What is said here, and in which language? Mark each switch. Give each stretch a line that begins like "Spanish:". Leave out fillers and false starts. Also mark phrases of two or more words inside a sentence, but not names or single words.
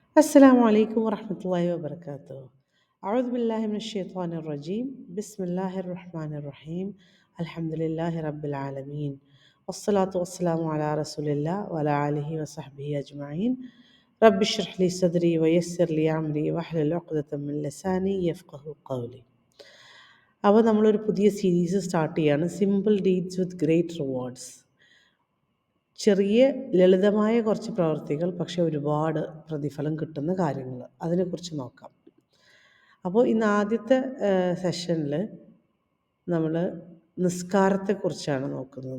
Arabic: السلام عليكم ورحمة الله وبركاته. أعوذ بالله من الشيطان الرجيم. بسم الله الرحمن الرحيم. الحمد لله رب العالمين، والصلاة والسلام على رسول الله وعلى آله وصحبه أجمعين. رب اشرح لي صدري ويسر لي أمري واحلل عقدة من لساني يفقه قولي.
Malayalam: അപ്പോൾ നമ്മളൊരു പുതിയ
English: series start
Malayalam: ചെയ്യാണ്, സിമ്പിൾ ഡീഡ്സ് വിത്ത് ഗ്രേറ്റ് റിവാർഡ്സ്. ചെറിയ ലളിതമായ കുറച്ച് പ്രവർത്തികൾ, പക്ഷെ ഒരുപാട് പ്രതിഫലം കിട്ടുന്ന കാര്യങ്ങൾ, അതിനെക്കുറിച്ച് നോക്കാം. അപ്പോൾ ഇന്ന് ആദ്യത്തെ സെഷനിൽ നമ്മൾ നിസ്കാരത്തെക്കുറിച്ചാണ് നോക്കുന്നത്.